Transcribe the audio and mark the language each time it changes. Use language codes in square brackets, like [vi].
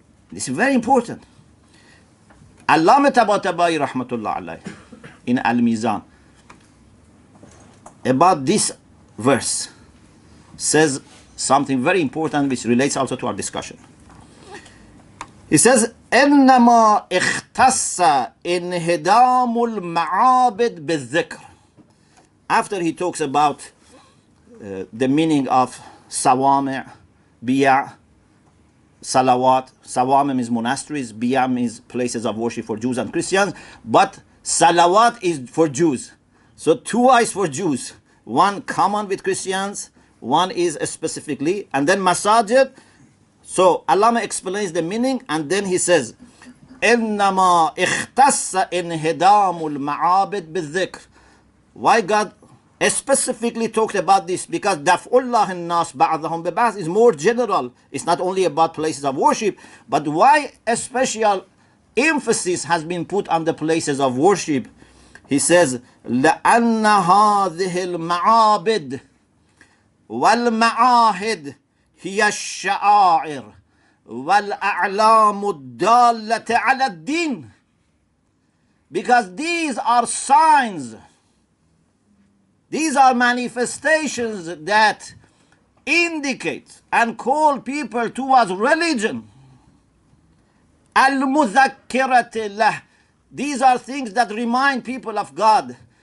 [en] This is very important. Allama Tabatabai rahmatullah alayh in Al-Mizan about this verse says something very important which relates also to our discussion. He says, [ar] إنما اختص انهدام المعابد بالذكر. [en] After he talks about the meaning of sawami', biya', salawat. Sawami' means monasteries, biya' means places of worship for Jews and Christians, but salawat is for Jews. So two is for Jews. One common with Christians, one is specifically, and then masajid. So Allama explains the meaning, and then he says, [ar] إنما اختص انهدام المعابد بالذكر. [en] Why God specifically talked about this? Because daf'ullah [ar] الناس بعضهم ببعض [en] is more general. It's not only about places of worship, but why a special emphasis has been put on the places of worship? He says, [ar] لأن هذه المعابد والمعاهد هي الشعائر والأعلام الدالة على الدين. [en] Because these are signs, these are manifestations that indicate and call people towards religion. [ar] Al-mudhakkirati lah. [en] These are things that remind people of God.